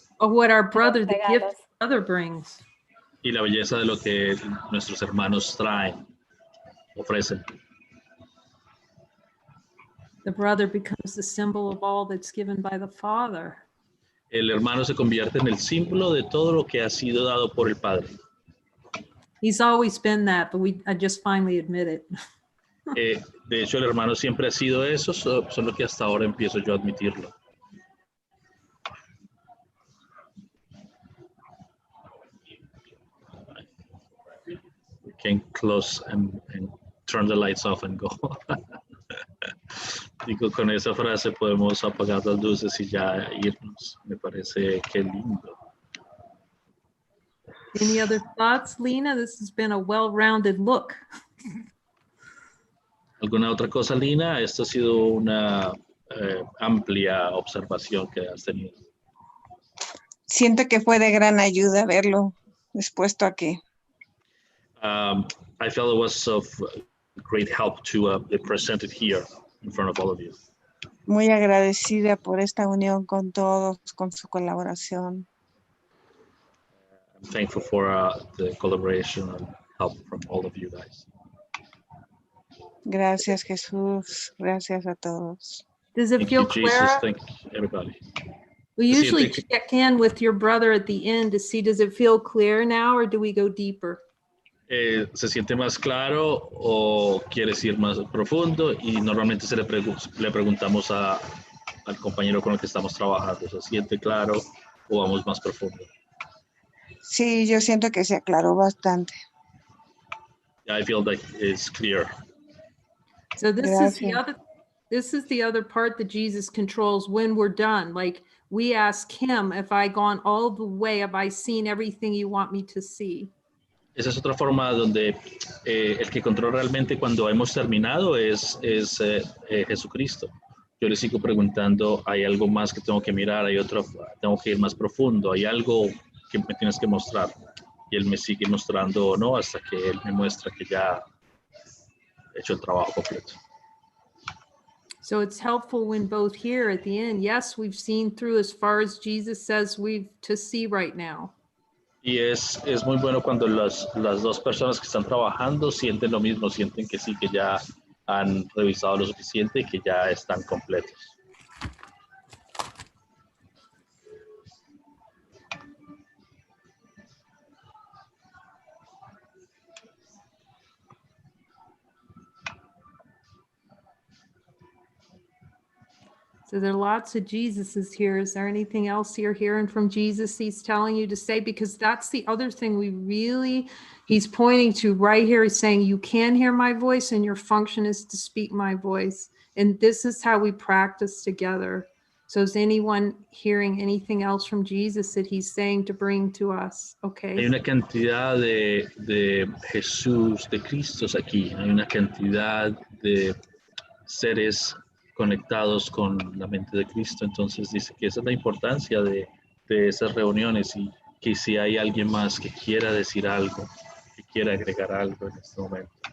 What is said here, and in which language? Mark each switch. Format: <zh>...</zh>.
<en>what our brother, the gift brother brings.</en> <es>Y la belleza de lo que nuestros hermanos traen, ofrecen.</es> <en>The brother becomes the symbol of all that's given by the Father.</en> <es>El hermano se convierte en el símbolo de todo lo que ha sido dado por el Padre.</es> <en>He's always been that, but I just finally admit it.</en> <es>De hecho, el hermano siempre ha sido eso, solo que hasta ahora empiezo yo a admitirlo.</es> <en>We can close and turn the lights off and go.</en> <es>Digo, con esa frase podemos apagar las luces y ya irnos. Me parece que lindo.</es> <en>Any other thoughts, Lena? This has been a well-rounded look.</en> <es>¿Alguna otra cosa, Lina? Esta ha sido una amplia observación que has tenido. Siento que fue de gran ayuda verlo expuesto aquí.</es> <en>I felt it was of great help to present it here in front of all of you.</en> <es>Muy agradecida por esta unión con todos, con su colaboración.</es> <en>I'm thankful for the collaboration and help from all of you guys.</en> <es>Gracias, Jesús. Gracias a todos.</es> <en>Does it Thank feel you, Jesus. clear? Thank everybody. We usually check in with your brother at the end to see, does it feel clear now or do we go deeper?</en> <es>¿Se siente más claro o quieres ir más profundo? Y normalmente le preguntamos al compañero con el que estamos trabajando, ¿se siente claro o vamos más profundo? Sí, yo siento que se aclaró bastante.</es> <en>Yeah, I feel like it's clear. So this is the other part that Jesus controls when we're done. Like we ask him, have I gone all the way? Have I seen everything you want me to see?</en> <es>Esa es otra forma donde el que controla realmente cuando hemos terminado es Jesucristo. Yo le sigo preguntando, ¿hay algo más que tengo que mirar? ¿Hay otro? ¿Tengo que ir más profundo? ¿Hay algo que me tienes que mostrar? Y él me sigue mostrando o no hasta que él me muestra que ya he hecho el trabajo completo.</es> <en>So it's helpful when both here at the end, yes, we've seen through as far as Jesus says we've to see right now.</en> <es>Y es muy bueno cuando las dos personas que están trabajando sienten lo mismo, sienten que sí, que ya han revisado lo suficiente y que ya están completos.</es> <en>So there are lots of Jesuses here. Is there anything else you're hearing from Jesus he's telling you to say? Because that's the other thing he's pointing to right here. He's saying, you can hear my voice and your function is to speak my voice. And this is how we practice together. So is anyone hearing anything else from Jesus that he's saying to bring to us? Okay.</en> <es>Hay una cantidad de Jesús, de Cristos aquí. Hay una cantidad de seres conectados con la mente de Cristo. Entonces dice que esa es la importancia de esas reuniones y que si hay alguien más que quiera decir algo, que quiera agregar algo en este momento.</es>